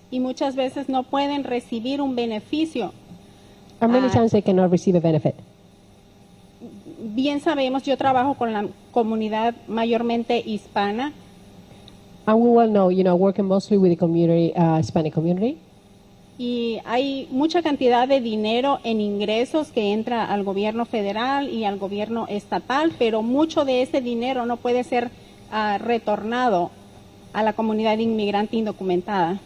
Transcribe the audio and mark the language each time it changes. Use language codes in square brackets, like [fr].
[es] Y muchas veces no pueden recibir un beneficio. [en] And many times they cannot receive a benefit. [es] Bien sabemos, yo trabajo con la comunidad mayormente hispana. [en] And we well know, working mostly with the community, Hispanic community. [es] Y hay mucha cantidad de dinero en ingresos que entra al gobierno federal y al gobierno estatal, pero mucho de ese dinero no puede ser retornado a la comunidad inmigrante indocumentada.